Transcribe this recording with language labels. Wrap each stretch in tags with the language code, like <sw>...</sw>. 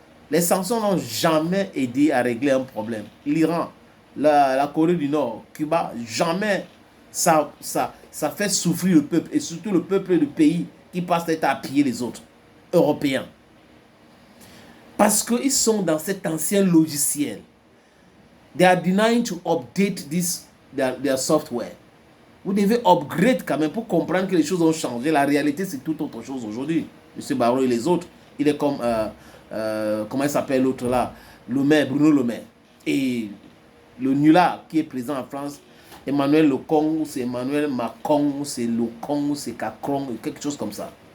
<fr>Les sanctions n'ont jamais aidé à régler un problème. L'Iran, la Corée du Nord, Cuba, jamais ça fait souffrir le peuple, et surtout le peuple du pays qui passe à piller les autres, Européens. Parce qu'ils sont dans cet ancien logiciel.</fr> <en>They are denying to update their software.</en> <fr>Vous devez upgrade quand même pour comprendre que les choses ont changé. La réalité, c'est tout autre chose aujourd'hui. M. Barreau et les autres, il est comme, comment il s'appelle l'autre là, Bruno Le Maire. Et le nulard qui est présent en France, Emmanuel Lecon, ou c'est Emmanuel Macron, ou c'est Lecon, ou c'est Cacron, quelque chose comme ça.</fr>